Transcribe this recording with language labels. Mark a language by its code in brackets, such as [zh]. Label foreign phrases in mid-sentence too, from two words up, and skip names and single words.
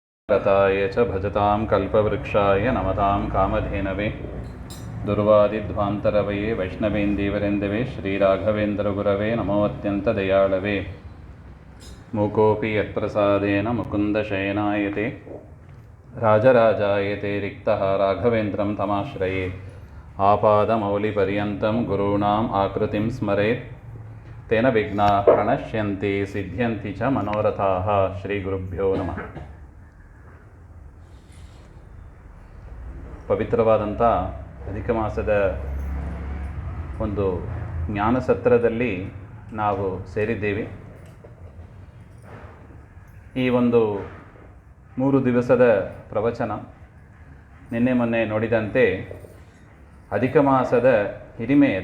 [sa] रताय च भजतां कल्पवृक्षाय नमतां कामधेनवे दुर्वादिध्वान्तरवये वैष्णवेन्दीवरेन्दवे श्रीराघवेन्द्रगुरवे नमोऽत्यन्तदयाळवे मूकोऽपि यत्प्रसादेन मुकुन्दशयनायते राजराजायते रिक्तः राघवेन्द्रं तमाश्रये आपादमौलिपर्यन्तं गुरूणाम् आकृतिं स्मरेत् तेन विघ्नाः प्रणश्यन्ति सिद्ध्यन्ति च मनोरथाः श्रीगुरुभ्यो नमः. [kn] ಪವಿತ್ರವಾದಂಥ ಅಧಿಕ ಮಾಸದ ಒಂದು ಜ್ಞಾನ ಸತ್ರದಲ್ಲಿ ನಾವು ಸೇರಿದ್ದೇವೆ. ಈ ಒಂದು 3 ದಿವಸದ ಪ್ರವಚನ ನಿನ್ನೆ ಮೊನ್ನೆ ನೋಡಿದಂತೆ ಅಧಿಕ ಮಾಸದ ಹಿರಿಮೆಯದು.